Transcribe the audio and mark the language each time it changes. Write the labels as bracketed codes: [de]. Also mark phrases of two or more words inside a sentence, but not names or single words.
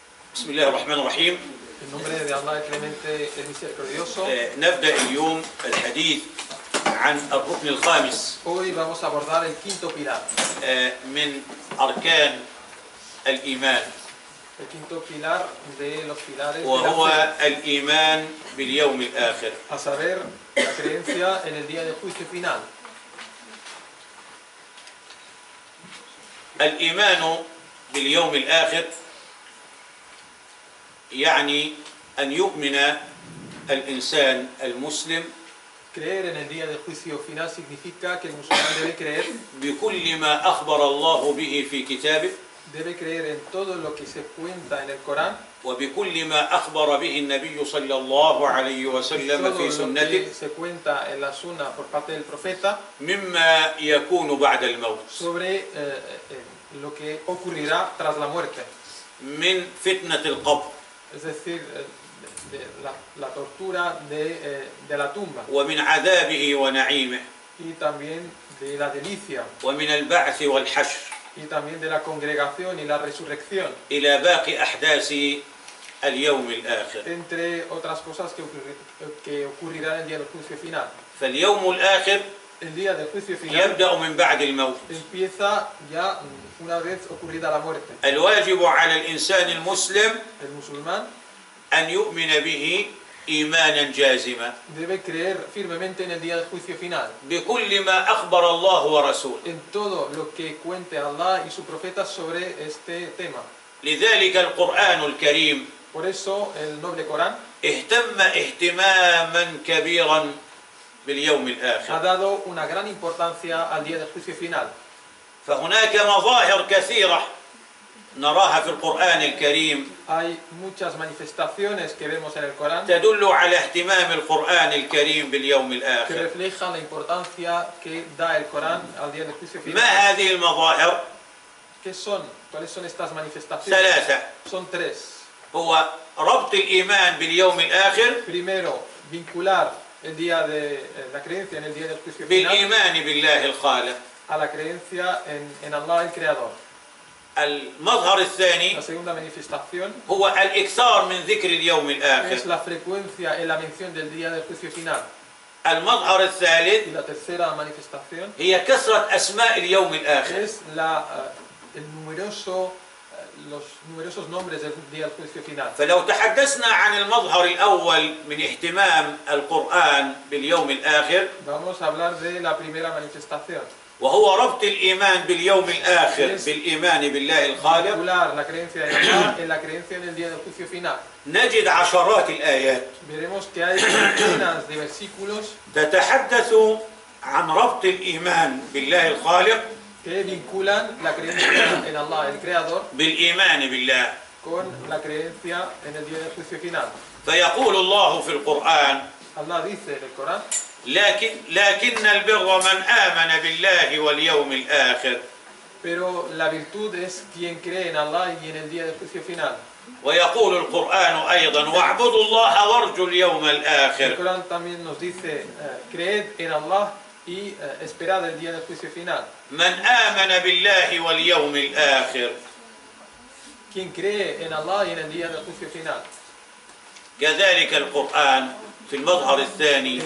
[ar] بسم الله الرحمن الرحيم. [es] En nombre de Allah, el clemente, el misericordioso. [ar] نبدأ اليوم الحديث عن الركن الخامس. [es] Hoy vamos a abordar el quinto pilar. [ar] من أركان الإيمان. [es] El quinto pilar de los pilares [ar] وهو [es] de la fe. [ar] الإيمان باليوم الآخر. [es] A saber, la creencia en el día del juicio final. [ar] الإيمان باليوم الآخر يعني أن يؤمن الإنسان المسلم [es] Creer en el día del juicio final significa que el musulmán debe creer [ar] بكل ما أخبر الله به في كتابه [es] en todo lo que se cuenta en el Corán, [ar] وبكل ما أخبر به النبي صلى الله عليه وسلم [es] todo [ar] في [es] lo [ar] سنته [es] que se cuenta en la sunna por parte del profeta [ar] مما يكون بعد الموت [es] sobre lo que ocurrirá tras la muerte. [ar] من فتنة القبر [es] Es decir, de la tortura de la tumba [ar] ومن عذابه ونعيمه [es] y también de la delicia [ar] ومن البعث والحشر [es] y también de la congregación y la resurrección, [ar] إلى باقي أحداث اليوم الآخر. [es] entre otras cosas que ocurrirán el día del juicio final. [ar] فاليوم الآخر [es] El día del juicio final [ar] يبدأ من بعد الموت. [es] empieza ya una vez ocurrida la muerte. [ar] الواجب على الإنسان المسلم [es] El musulmán [ar] أن يؤمن به إيمانا جازما [es] debe creer firmemente en el día del juicio final, [ar] بكل ما أخبر الله ورسوله. [es] en todo lo que cuente Allah y su profeta sobre este tema. [ar] لذلك القرآن الكريم [es] Por eso el noble Corán [ar] اهتم اهتماما كبيرا باليوم [es] ha [ar] الآخر. [es] dado una gran importancia al día del juicio final. [ar] فهناك مظاهر كثيرة نراها في القرآن الكريم [es] Hay muchas manifestaciones que vemos en el Corán [ar] تدل على اهتمام القرآن الكريم باليوم [es] que [ar] الآخر. [es] reflejan la importancia que da el Corán al día del juicio [ar] ما [es] final. [ar] هذه المظاهر؟ [es] ¿Qué son? ¿Cuáles son estas manifestaciones? [ar] ثلاثة. [es] Son tres. [ar] هو ربط الإيمان باليوم الآخر [es] Primero, vincular el día de la creencia en el día del juicio final [ar] بالإيمان بالله الخالق. [es] a la creencia en Allah el Creador. [ar] المظهر الثاني [es] La segunda manifestación [ar] هو الإكثار من ذكر اليوم [es] es [ar] الآخر. [es] la frecuencia en la mención del día del juicio final. [ar] المظهر الثالث [es] Y la tercera manifestación [ar] هي كثرة أسماء اليوم الآخر. [es] es los numerosos nombres del día del juicio final. [ar] فلو تحدثنا عن المظهر الأول من اهتمام القرآن باليوم الآخر [es] Vamos a hablar de la primera manifestación. [ar] وهو ربط الإيمان باليوم الآخر Yes. بالإيمان بالله الخالق، [es] Vincular la creencia en Allah en la creencia en el día del juicio final. [ar] نجد عشرات الآيات [es] Veremos que hay decenas de versículos [ar] تتحدث عن ربط الإيمان بالله الخالق [es] que vinculan la creencia en Allah, el Creador, [ar] بالإيمان بالله. [es] con la creencia en el día del juicio final. [ar] فيقول الله في القرآن: [es] Allah dice en el Corán, [ar] لكن البر من آمن بالله واليوم الآخر. [es] pero la virtud es quien cree en Allah y en el día del juicio final. [ar] ويقول القرآن أيضا: واعبدوا الله وارجوا اليوم [es] El [ar] الآخر. [es] Corán también nos dice, creed en Allah y esperad el día del juicio final. [ar] من آمن بالله واليوم الآخر. [es] Quien cree en Allah y en el día del juicio final. [ar] كذلك القرآن في المظهر الثاني